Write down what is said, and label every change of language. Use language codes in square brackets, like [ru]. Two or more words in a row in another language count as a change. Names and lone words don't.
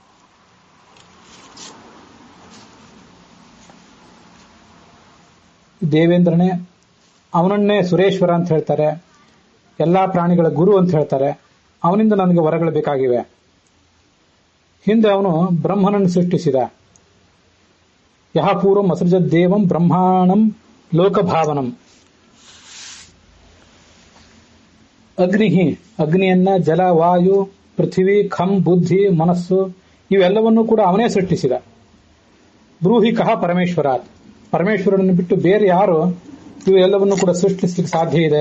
[kn] ದೇವೇಂದ್ರನೇ, ಅವನನ್ನೇ ಸುರೇಶ್ವರ ಅಂತ ಹೇಳ್ತಾರೆ, ಎಲ್ಲಾ ಪ್ರಾಣಿಗಳ ಗುರು ಅಂತ ಹೇಳ್ತಾರೆ. ಅವನಿಂದ ನನಗೆ ವರಗಳು ಬೇಕಾಗಿವೆ. ಹಿಂದೆ ಅವನು ಬ್ರಹ್ಮನನ್ನು ಸೃಷ್ಟಿಸಿದ. [sa] ಯಹ ಪೂರ್ವಂ ಅಸೃಜತ್ ದೇವಂ ಬ್ರಹ್ಮಾಣಂ ಲೋಕಭಾವನಂ. [kn] ಅಗ್ನಿಯನ್ನ, ಜಲ, ವಾಯು, ಪೃಥ್ವಿ, ಖಂ, ಬುದ್ಧಿ, ಮನಸ್ಸು ಇವೆಲ್ಲವನ್ನೂ ಕೂಡ ಅವನೇ ಸೃಷ್ಟಿಸಿದ. [sa] ಬ್ರೂಹಿ ಕಹ ಪರಮೇಶ್ವರಾತ್. [kn] ಪರಮೇಶ್ವರನನ್ನು ಬಿಟ್ಟು ಬೇರೆ ಯಾರು ಇವೆಲ್ಲವನ್ನೂ ಕೂಡ ಸೃಷ್ಟಿಸಲಿಕ್ಕೆ ಸಾಧ್ಯ ಇದೆ?